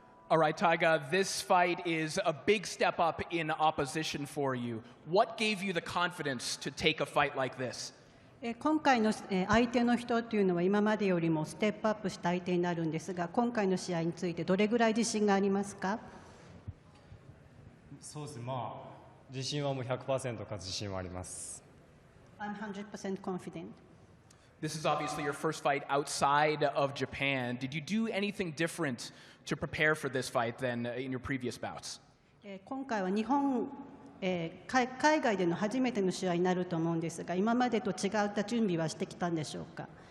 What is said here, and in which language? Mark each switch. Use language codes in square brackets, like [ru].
[en] All right, Taiga, this fight is a big step up in opposition for you. What gave you the confidence to take a fight like this? [ja] 今回の相手の人というのは今までよりもステップアップした相手になるんですが、今回の試合についてどれぐらい自信がありますか？そうですね、自信はもう 100% 勝つ自信はあります。 [en] 100% confident. This is obviously your first fight outside of Japan. Did you do anything different to prepare for this fight than in your previous bouts? [ja] 今回は日本、海外での初めての試合になると思うんですが、今までと違った準備はしてきたんでしょうか？